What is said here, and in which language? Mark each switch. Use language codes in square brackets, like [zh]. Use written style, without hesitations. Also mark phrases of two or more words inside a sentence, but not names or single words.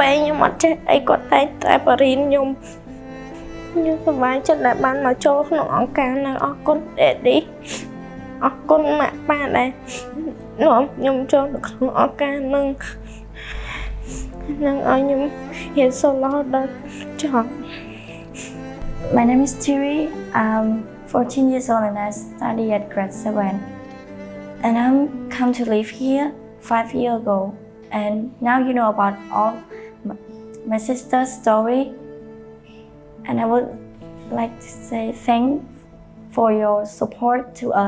[km] ពេលខ្ញុំអត់ចេះអីគាត់តែបរិញ្ញាខ្ញុំសប្បាយចិត្តដែលបានមកចូលក្នុងអង្គការនឹងអរគុណអេឌីអរគុណម៉ាក់ប៉ាដែលនាំខ្ញុំចូលទៅក្នុងអង្គការនឹងឲ្យខ្ញុំរៀនសូត្ររហូតដល់ចប់ [en] My name is Thierry. I'm 14 years old and I study at grade 7. And I'm come to live here 5 years ago. And now you know about all my sister's story. And I would like to say thank for your support to us.